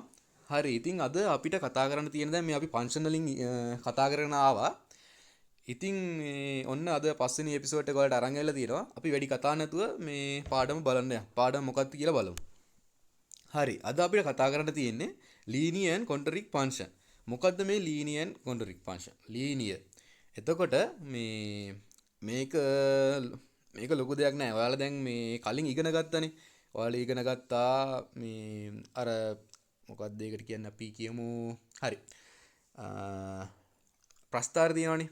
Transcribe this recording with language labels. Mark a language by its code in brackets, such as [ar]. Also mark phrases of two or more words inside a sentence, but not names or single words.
[si] හරි. ඉතින් අද අපිට කතා කරන්න තියෙන දැන් මේ අපි ෆන්ක්ෂන් වලින් කතා කරගෙන ආවා. ඉතින් ඔන්න අද පස්වෙනි එපිසෝඩ් එක වලට අරන් ඇවිල්ලා තියෙනවා. අපි වැඩි කතා නැතුව මේ පාඩම බලන්න යමු. පාඩම මොකක්ද කියලා බලමු. හරි. අද අපිට කතා කරන්න තියෙන්නේ [en] linear and quadratic function. [si] මොකද්ද මේ [en] linear and quadratic function? [si] linear. එතකොට මේක ලොකු දෙයක් නෑ. ඔයාලා දැන් මේ කලින් ඉගෙන ගත්තනේ. ඔයාලා ඉගෙන ගත්තා මේ අර මොකක්ද ඒකට කියන්නේ අපි කියමු. හරි. ප්‍රස්ථාර තියෙනවනේ.